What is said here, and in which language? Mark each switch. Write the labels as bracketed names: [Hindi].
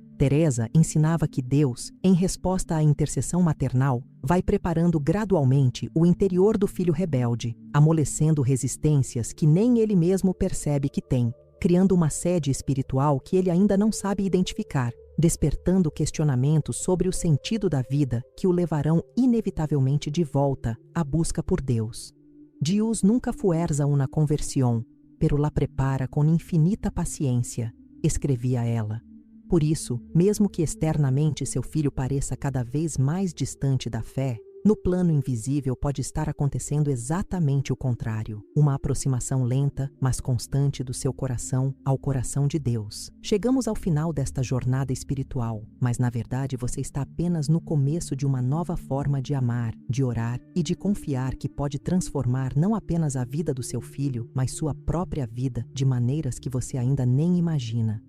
[Portuguese] Teresa ensinava que Deus, em resposta à intercessão maternal, vai preparando gradualmente o interior do filho rebelde, amolecendo resistências que nem ele mesmo percebe que tem, criando uma sede espiritual que ele ainda não sabe identificar, despertando questionamentos sobre o sentido da vida que o levarão inevitavelmente de volta à busca por Deus. [Spanish] Dios nunca fuerza una conversión, pero la prepara [Portuguese] com infinita paciência, escrevia ela. Por isso, mesmo que externamente seu filho pareça cada vez mais distante da fé, No plano invisível pode estar acontecendo exatamente o contrário, uma aproximação lenta, mas constante do seu coração ao coração de Deus. Chegamos ao final desta jornada espiritual, mas na verdade você está apenas no começo de uma nova forma de amar, de orar e de confiar que pode transformar não apenas a vida do seu filho, mas sua própria vida de maneiras que você ainda nem imagina.